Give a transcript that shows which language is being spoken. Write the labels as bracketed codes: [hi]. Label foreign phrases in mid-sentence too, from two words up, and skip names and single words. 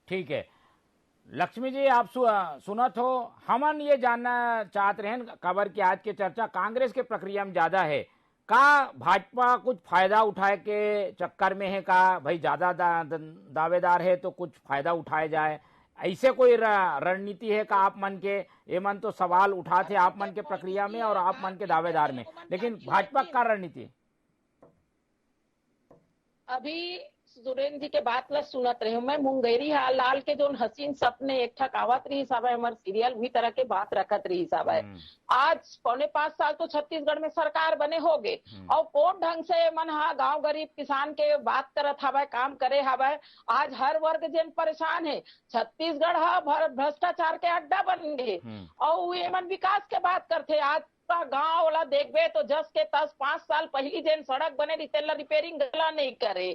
[hne] ठीक है, लक्ष्मी जी आप सुनत हो, हमन ये जानना चाहते हैं खबर की आज की चर्चा कांग्रेस के प्रक्रिया में ज्यादा है का भाजपा कुछ फायदा उठाए के चक्कर में है का भाई ज्यादा दावेदार है तो कुछ फायदा उठाया जाए, ऐसे कोई रणनीति है का आप मन के ये मन तो सवाल उठाते आप मन के प्रक्रिया में और आप मन के दावेदार में, लेकिन भाजपा का रणनीति अभी सुरेंद्र जी के बात ला सुनत रहे मैं मुंगेरी लाल के जो हसीन सपने एक ठक आवत रही हिसाब है, हमारे सीरियल भी तरह के बात रखत रही हिसाब है। आज 4.5 साल तो छत्तीसगढ़ में सरकार बने हो गए और कौन ढंग से मन हा गांव गरीब किसान के बात करत हवा काम करे हवा। आज हर वर्ग जन परेशान है, छत्तीसगढ़ हा भ्रष्टाचार के अड्डा बन गए और ये मन विकास के बात करते। आज गांव वाला देखबे तो जस के 5 साल पहली जन सड़क बने रितेला रिपेयरिंग गला नहीं करे।